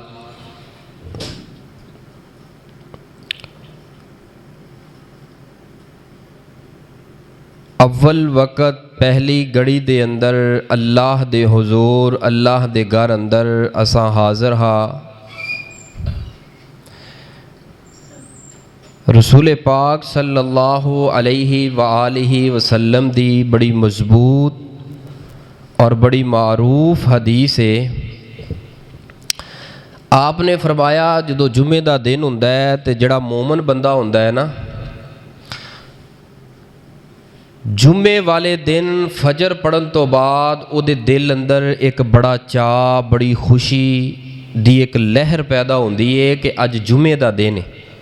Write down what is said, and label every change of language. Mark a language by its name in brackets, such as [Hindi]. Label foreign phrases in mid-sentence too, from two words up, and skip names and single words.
[Punjabi] اول وقت پہلی گھڑی دے اندر اللہ دے حضور اللہ دے گھر اندر اساں حاضر ہا. رسول پاک [Arabic] صلى الله عليه وآله وسلم [Punjabi] دی بڑی مضبوط اور بڑی معروف حدیث ہے. آپ نے فرمایا جو جمعے کا دن ہوندا ہے تو جیہڑا مومن بندہ ہوندا ہے نا، جمعے والے دن فجر پڑھن تو بعد اوہدے دل اندر ایک بڑا چاہ، بڑی خوشی دی ایک لہر پیدا ہوندی ہے کہ اج جمعے کا دن ہے.